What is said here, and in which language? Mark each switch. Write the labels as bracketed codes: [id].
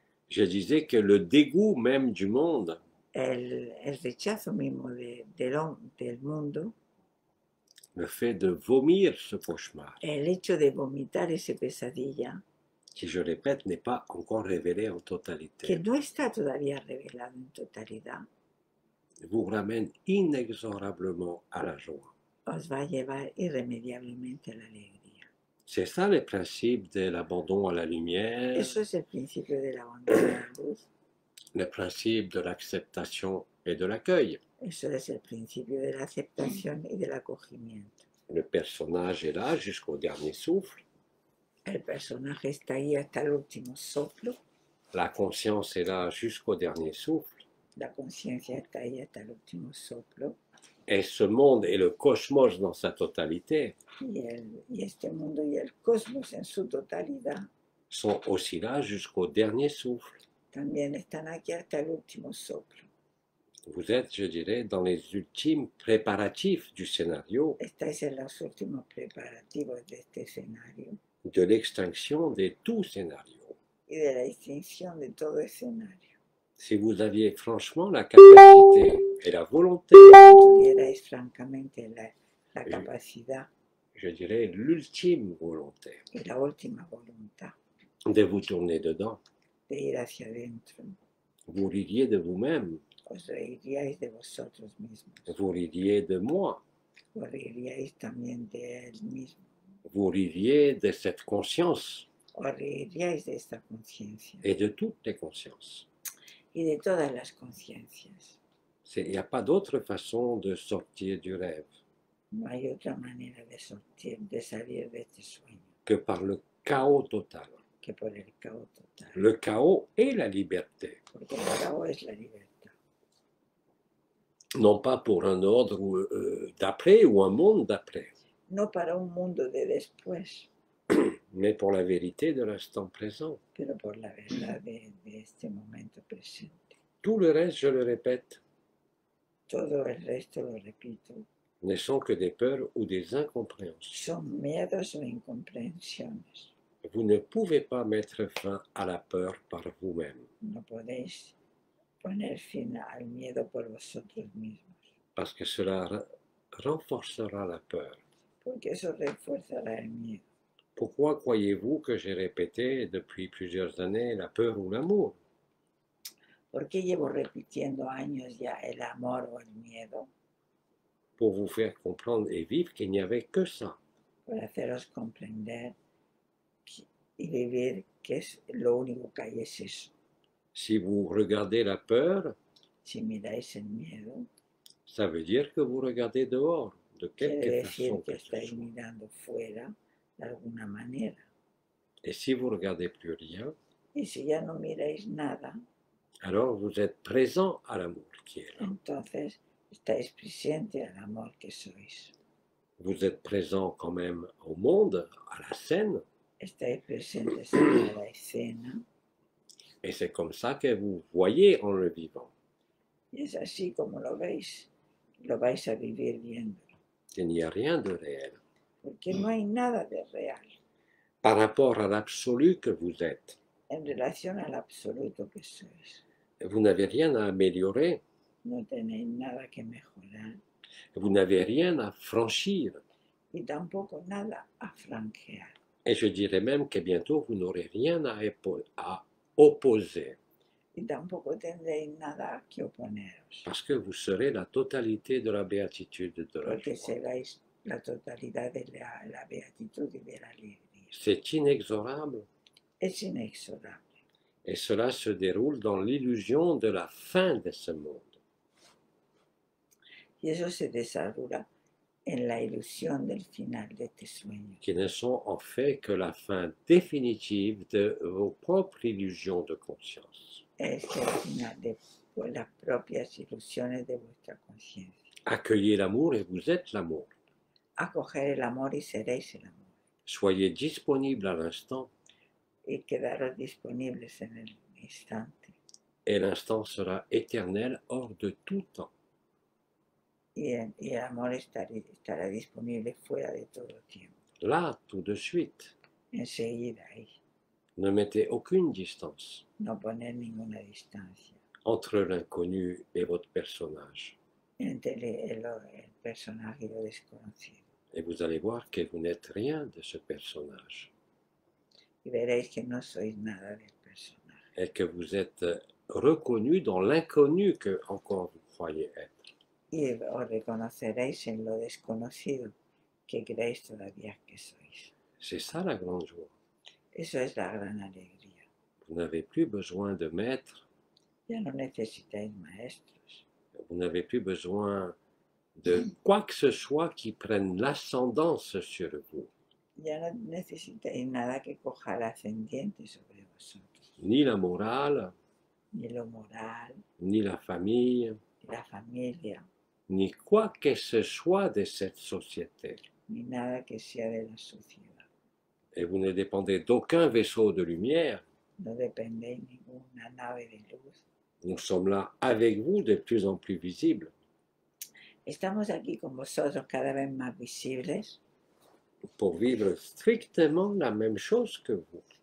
[fr] Je disais que le dégoût même du monde [es] el rechazo mismo del mundo, [fr] le fait de vomir ce cauchemar, [es] el hecho de vomitar esa pesadilla, [fr] qui, je répète, n'est pas encore révélé en [es] que [fr] totalité, [es] no está todavía revelado en totalidad, [fr] vous ramène inexorablement à la joie. [es] os va a llevar irremediablemente a la alegría. [fr] C'est ça le principe de l'abandon à la lumière, [es] Eso es el principio del abandono a la luz, [fr] le principe de l'acceptation et de l'accueil. [es] eso es el principio de la aceptación y del acogimiento. [fr] Le personnage est là jusqu'au dernier souffle, [es] El personaje está ahí hasta el último soplo, [fr] la conscience est là jusqu'au dernier souffle, [es] la conciencia está ahí hasta el último soplo, [fr] et ce monde et le cosmos dans sa totalité [es] y este mundo y el cosmos en su totalidad [fr] sont aussi là jusqu'au dernier souffle. [es] también están aquí hasta el último soplo. [fr] Vous êtes, je dirais, dans les ultimes préparatifs du scénario [es] Estáis en los últimos preparativos de este escenario [fr] de l'extinction de tout scénario. [es] y de la extinción de todo escenario. [fr] Si vous aviez franchement la capacité et la volonté, [es] Si tuvierais francamente la capacidad [fr] je dirais l'ultime volonté, [es] y la última voluntad [fr] de vous tourner dedans, [es] de ir hacia adentro, [fr] vous ririez de vous-même, [es] os reiríais de vosotros mismos, [fr] vous ririez de moi, [es] os reiríais también de él mismo, [fr] vous ririez de cette conscience [es] os reiríais de esta conciencia [fr] et de toutes les consciences. [es] y de todas las conciencias. [fr] Il n'y a pas d'autre façon de sortir du rêve [es] No hay otra manera de salir de este sueño [fr] que par le chaos total. [es] que por el caos total, [fr] Le chaos et la liberté. [es] porque el caos es la libertad. [fr] Non pas pour un ordre d'après ou un monde d'après, [es] No para un mundo de después, [fr] mais pour la vérité de l'instant présent. [es] pero por la verdad de este momento presente. [fr] Tout le reste, je le répète, [es] Todo el resto, lo repito, [fr] ne sont que des peurs ou des incompréhensions. [es] son miedos o incomprensiones. [fr] Vous ne pouvez pas mettre fin à la peur par vous-même, [es] No podéis poner fin al miedo por vosotros mismos, [fr] parce que cela renforcera la peur. [es] porque eso refuerzará el miedo. [fr] Pourquoi croyez-vous que j'ai répété depuis plusieurs années la peur ou l'amour? [es] ¿Por qué llevo repitiendo años ya el amor o el miedo? [fr] Pour vous faire comprendre et vivre qu'il n'y avait que ça. [es] Por haceros comprender y vivir que es lo único que hay es eso. [fr] Si vous regardez la peur, [es] Si miráis el miedo, [fr] ça veut dire que vous regardez dehors, de [es] quiere [fr] quelque [es] decir [fr] façon [es] que [fr] que ce [es] estáis [fr] soit. [es] mirando fuera de alguna manera. [fr] Et si vous regardez plus rien, [es] Y si ya no miráis nada, [fr] alors vous êtes présent à l'amour qui est là. [es] entonces estáis presente al amor que sois. [fr] Vous êtes présent quand même au monde, à la scène, [es] Estáis presentes en la escena [fr] et c'est comme ça que vous voyez en le vivant, [es] y es así como lo veis, lo vais a vivir viéndolo. [fr] qu'il n'y a rien de réel. [es] Porque no hay nada de real [fr] Par rapport à l'absolu que vous êtes, [es] en relación al absoluto que sois. [fr] vous n'avez rien à améliorer, [es] No tenéis nada que mejorar [fr] vous n'avez rien à franchir. [es] y tampoco nada a franquear. [fr] Et je dirais même que bientôt vous n'aurez rien à opposer, [es] Y tampoco tendréis nada que oponeros, [fr] parce que vous serez la totalité de la béatitude de la [es] porque [fr] joie. [es] seréis la totalidad de la beatitud y de la alegría. [fr] C'est inexorable, [es] Es inexorable. [fr] et cela se déroule dans l'illusion de la fin de ce monde. [es] Y eso se desarrolla en la ilusión del final de este sueño, [fr] Qui ne sont en fait que la fin définitive de vos propres illusions de conscience. [es] es el final de las propias ilusiones de vuestra conciencia. [fr] Accueillez l'amour et vous êtes l'amour. [es] Acoger el amor y seréis el amor, [fr] Soyez disponible à l'instant, [es] y quedaros disponibles en el instante. [fr] et l'instant sera éternel hors de tout temps. [es] Y el amor estará disponible fuera de todo tiempo, [fr] Là, tout de suite. [es] enseguida ahí. [fr] Ne mettez aucune distance [es] No poner ninguna distancia [fr] entre l'inconnu et votre personnage. [es] entre el personaje y lo desconocido. [fr] Et vous allez voir que vous n'êtes rien de ce personnage. [es] Y veréis que no sois nada del personaje. [fr] Et que vous êtes reconnu dans l'inconnu que encore vous croyez être. [es] Y os reconoceréis en lo desconocido que creéis todavía que sois. [fr] C'est ça la grande joie. [es] Eso es la gran alegría. [fr] Vous n'avez plus besoin de maître, [es] Ya no necesitáis maestros, [fr] vous n'avez plus besoin de quoi que ce soit qui prenne l'ascendance sur vous. [es] ya no necesitáis nada que coja el ascendiente sobre vosotros, [fr] Ni la morale, [es] ni lo moral, [fr] ni la famille, [es] ni la familia, [fr] ni quoi que ce soit de cette société. [es] ni nada que sea de la sociedad. [fr] Et vous ne dépendez d'aucun vaisseau de lumière. [es] No dependéis de ninguna nave de luz. [fr] Nous sommes là avec vous de plus en plus visibles [es] Estamos aquí con vosotros cada vez más visibles [fr] pour vivre strictement la même chose que vous.